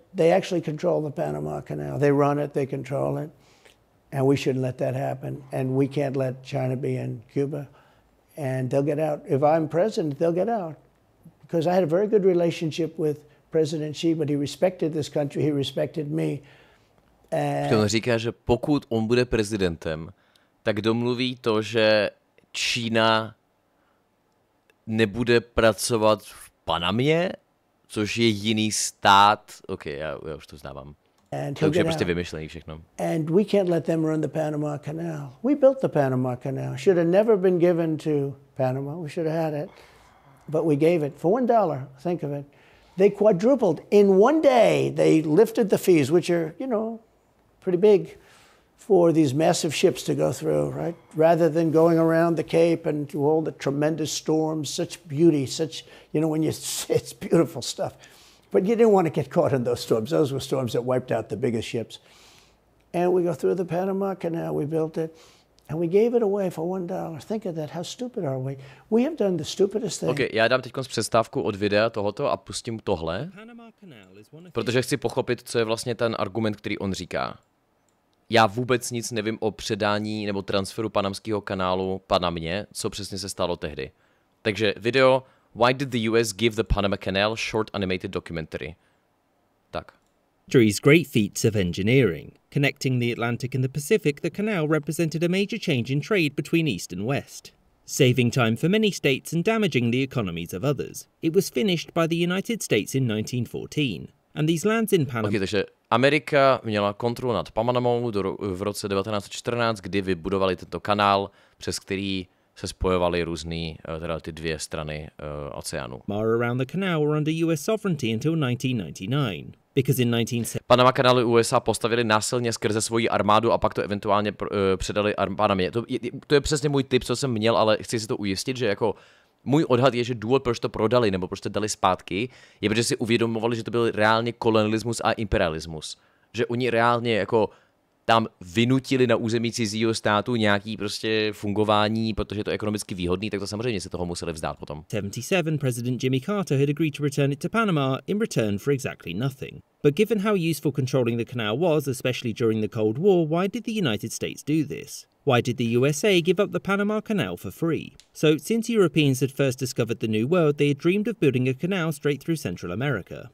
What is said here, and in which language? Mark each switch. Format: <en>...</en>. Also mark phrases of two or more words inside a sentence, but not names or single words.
<en>They actually control the Panama Canal. They run it, they control it. And we shouldn't let that happen. And we can't let China be in Cuba. And they'll get out. If I'm president, they'll get out. Because I had a very good relationship with President Xi, but he respected this country, he respected me.</en> <cs>On říká, že pokud on bude prezidentem, tak domluví to, že Čína nebude pracovat v Panamě, což je jiný stát. OK, já už to znávám. To už je prostě vymyšlený všechno.</cs> <en>And we can't let them run the Panama Canal. We built the Panama Canal. Should have never been given to Panama. We should have had it. But we gave it for $1. Think of it. They quadrupled. In one day, they lifted the fees, which are, you know, pretty big, for these massive ships to go through, right? Rather than going around the Cape and to all the tremendous storms, such beauty, such, you know, it's beautiful stuff. But you didn't want to get caught in those storms. Those were storms that wiped out the biggest ships. And we go through the Panama Canal, we built it, and we gave it away for $1. Think of that, how stupid are we? We have done the stupidest thing.</en> <cs>Ok, já dám teď přestávku od videa tohoto a pustím tohle, protože chci pochopit, co je vlastně ten argument, který on říká. Já vůbec nic nevím o předání nebo transferu panamského kanálu Panamě, co přesně se stalo tehdy. Takže video</cs> <en>Why did the US give the Panama Canal short animated documentary?</en> <cs>Tak.</cs> <en>History's great feats of engineering. Connecting the Atlantic and the Pacific, the canal represented a major change in trade between East and West, saving time for many states and damaging the economies of others. It was finished by the United States in 1914, and these lands in Panama...</en> <cs>Okay, takže Amerika měla kontrolu nad Panamou v roce 1914, kdy vybudovali tento kanál, přes který se spojovaly různý, teda ty dvě strany oceánu.</cs> <en>Around the canal were under US sovereignty until 1999. Because in 1970...</en> <cs>Panama kanály USA postavili násilně skrze svoji armádu a pak to eventuálně předali Panamě. To je přesně můj tip, co jsem měl, ale chci si to ujistit, že jako můj odhad je, že důvod, proč to prodali nebo proč to dali zpátky, je, protože si uvědomovali, že to byl reálně kolonialismus a imperialismus. Že oni reálně jako tam vynutili na území cizího státu nějaký prostě fungování, protože je to ekonomicky výhodný, tak to samozřejmě se toho museli vzdát potom.</cs> <en>1977, President Jimmy Carter had agreed to return it to Panama in return for exactly nothing. But given how useful controlling the canal was, especially during the Cold War, why did the United States do this? Why did the USA give up the Panama Canal for free? So, since Europeans had first discovered the New World, they had dreamed of building a canal straight through Central America.</en>